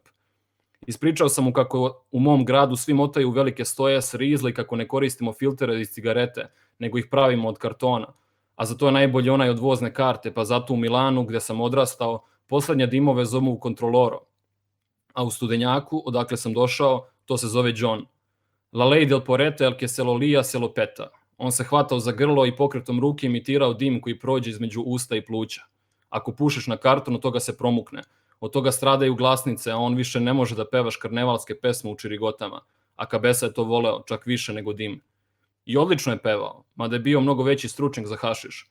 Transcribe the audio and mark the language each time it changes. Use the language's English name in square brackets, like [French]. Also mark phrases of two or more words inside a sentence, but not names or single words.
[Serbian] Ispričao sam mu kako u mom gradu svi motaju u velike stoje s rizla i kako ne koristimo filtere iz cigarete, nego ih pravimo od kartona, a za to je najbolji onaj od vozne karte, pa zato u Milanu, gde sam odrastao, poslednje dimove zovu Controloro. A u Studenjaku, odakle sam došao, to se zove John. [Spanish] La ley del porete el que se lo lía se lo peta. [Serbian] On se hvatao za grlo i pokretom ruke imitirao dim koji prođe između usta i pluća. Ako pušiš na karton, od toga se promukne. Od toga stradaju glasnice, a on više ne može da pevaš karnevalske pesme u čirigotama. A Kabesa je to voleo, čak više nego dim. I odlično je pevao, mada je bio mnogo veći stručnjak za hašiš.